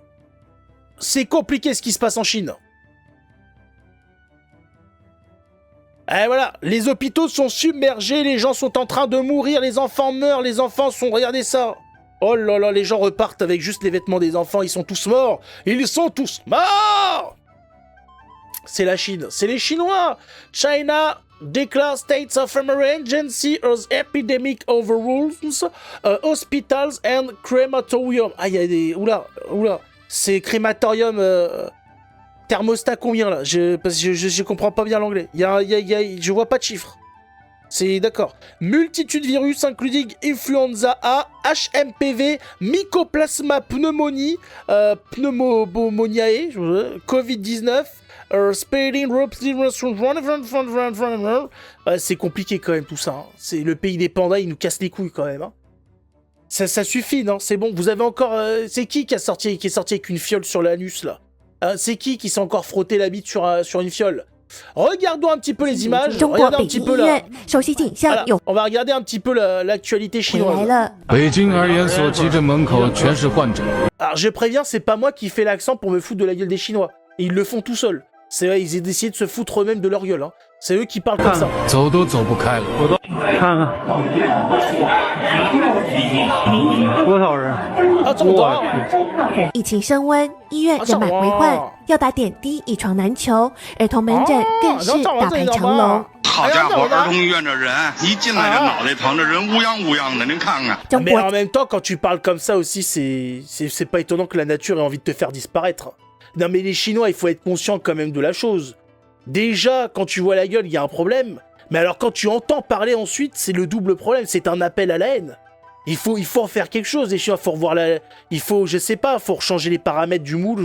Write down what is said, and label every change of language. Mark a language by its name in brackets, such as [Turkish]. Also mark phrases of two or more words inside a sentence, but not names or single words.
[French] C'est compliqué ce qui se passe en Chine. Et voilà, les hôpitaux sont submergés, les gens sont en train de mourir, les enfants meurent, les enfants sont... Regardez ça. Oh là là, les gens repartent avec juste les vêtements des enfants, ils sont tous morts. Ils sont tous morts. C'est la Chine, c'est les Chinois. [English] China declare states of emergency as epidemic overrules hospitals and crematorium. [French] Ah, il y a des... Oula. C'est crématorium... Thermostat combien, là? Parce que je comprends pas bien l'anglais. Je vois pas de chiffres. C'est d'accord. [English] Multitude virus, including influenza A, HMPV, mycoplasma pneumonie, pneumoniae, Covid-19, spreading [French] c'est compliqué quand même tout ça. Hein. C'est le pays des pandas, il nous casse les couilles quand même. Hein. Ça suffit, non? C'est bon. Vous avez encore. C'est qui est sorti avec une fiole sur l'anus là? C'est qui s'est encore frotté la bite sur une fiole? Regardons un petit peu les images. Regardez un petit peu là. Voilà, on va regarder un petit peu l'actualité chinoise. Alors je préviens, c'est pas moi qui fais l'accent pour me foutre de la gueule des Chinois. Ils le font tout seuls. C'est vrai, ils ont décidé de se foutre eux-mêmes de leur gueule. Hein. C'est eux qui parlent comme ça. [Chinese] 疫情升温，医院人满为患，要打点滴一床难求，儿童门诊更是大排长龙。好家伙，儿童医院这人一进来就脑袋疼，这人乌泱乌泱的，您看看。 [French] Mais en même temps, quand tu parles comme ça aussi, c'est pas étonnant que la nature ait envie de te faire disparaître. Non mais les Chinois, il faut être conscient quand même de la chose. Déjà, quand tu vois la gueule, il y a un problème. Mais alors quand tu entends parler ensuite, c'est le double problème. C'est un appel à la haine. Il faut en faire quelque chose. Les Chinois, faut revoir la... Il faut, je sais pas, faut changer les paramètres du moule.